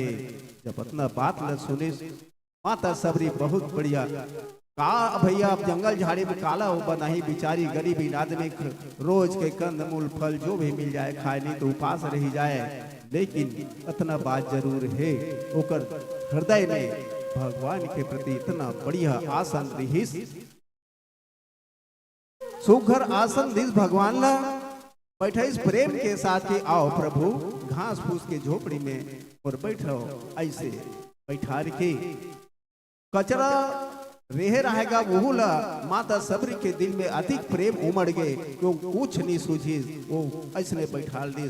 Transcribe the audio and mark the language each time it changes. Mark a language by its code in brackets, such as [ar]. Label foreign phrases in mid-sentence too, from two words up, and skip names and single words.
[hne] जब अपना बात ल सुने माता सबरी बहुत बढ़िया का भैया अब जंगल झाड़ी में काला हो बनाही बिचारी गरीबी आदमी रोज के कंद मूल फल जो भी मिल जाए खाए नहीं तो उपास रही जाए, लेकिन इतना बात जरूर है ओकर हृदय में भगवान के प्रति इतना बढ़िया आसन रहीस, सुघर आसन दिस भगवान ला बैठे इस प्रेम के साथ कि आओ प्रभु घास फूस के झोपड़ी में और बैठ रहो। ऐसे बैठा के कचरा रह रहेगा वो ला माता सबरी के दिल में अधिक प्रेम उमड़ गए क्यों कुछ नहीं सूझी वो ऐसने बैठाल दे।